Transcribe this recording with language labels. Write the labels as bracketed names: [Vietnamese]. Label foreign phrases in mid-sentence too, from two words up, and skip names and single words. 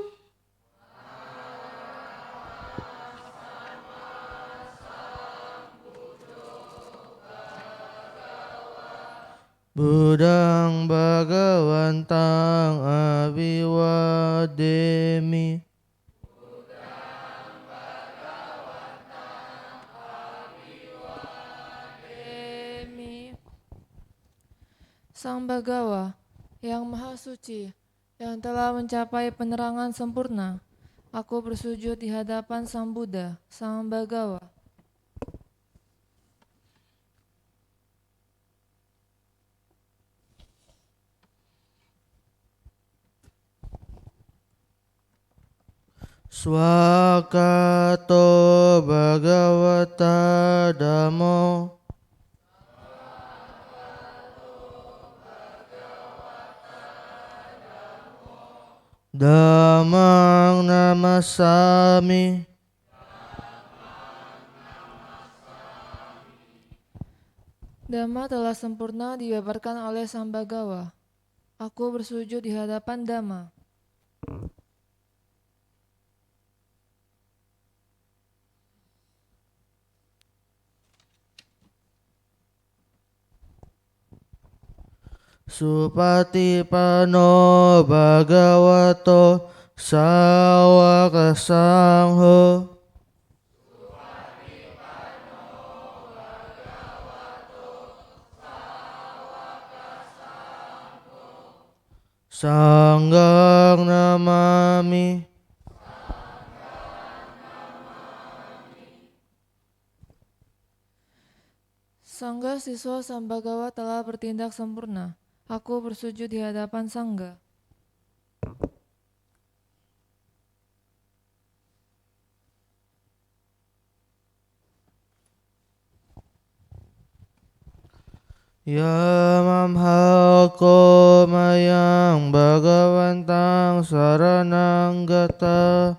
[Pali] Buddhang bhagavantang abhiwademi. [Indonesian] Sang Bhagawa yang Maha Suci, yang telah mencapai penerangan sempurna, aku bersujud di hadapan Sang Buddha, Sang Bhagawa. [Pali] Swakato bhagavata dhammo. Dhammang namasami. [Indonesian] Dhamma telah sempurna dijabarkan oleh Sang Bhagawa. Aku bersujud di hadapan Dhamma. [Pali] Supatipano bhagavato sawaka sangho. Sanggang namami. [Indonesian] Sangga siswa Sang Bhagawa telah bertindak sempurna. Aku bersujud di hadapan Sangga. [Pali] Yamamhako mayang bhagavantang saranang gata.